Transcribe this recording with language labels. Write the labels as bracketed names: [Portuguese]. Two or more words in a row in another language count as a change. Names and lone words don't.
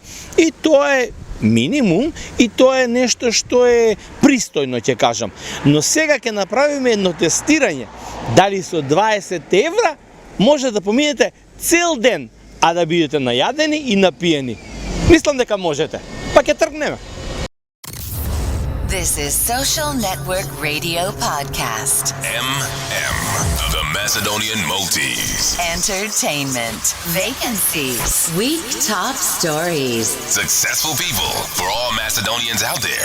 [Macedonian] И тоа е минимум, и тоа е нешто што е пристојно, ќе кажам. Но сега ќе направиме едно тестирање. Дали со 20 евра може да поминете цел ден, а да бидете најадени и напиени? Мислам дека можете. Па ќе тргнеме. [English] This is Social Network Radio Podcast. The Macedonian Multis. Entertainment. Vacancies. Week top stories. Successful people for all Macedonians out there.